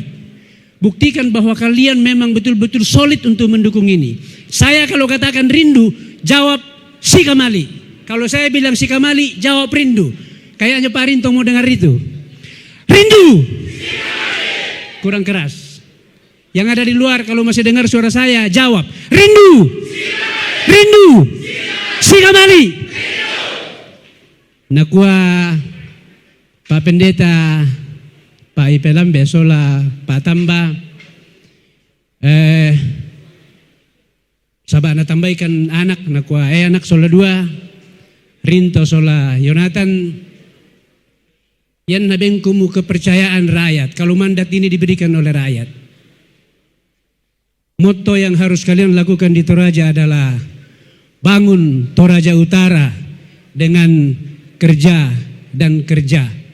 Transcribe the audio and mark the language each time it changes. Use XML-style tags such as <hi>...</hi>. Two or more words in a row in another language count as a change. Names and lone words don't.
<id>Buktikan bahwa kalian memang betul-betul solid untuk mendukung ini. Saya kalau katakan rindu, jawab Sikamali. Kalau saya bilang Sikamali, jawab rindu. Kayaknya Pak Rinto mau dengar itu. Rindu! Kurang keras. Yang ada di luar kalau masih dengar suara saya, jawab rindu! Rindu! Sikamali!</id> <sda>Nakua Pak Pendeta, Pak Ipelam Besola, Pak Tamba, sabak na tambahkan anak, nakua anak sola 2, Rinto sola Jonathan. Yan nabengkumu</sda> <id>kepercayaan rakyat. Kalau mandat ini diberikan oleh rakyat. Motto yang harus kalian lakukan di Toraja adalah bangun Toraja Utara dengan kerja dan kerja.</id>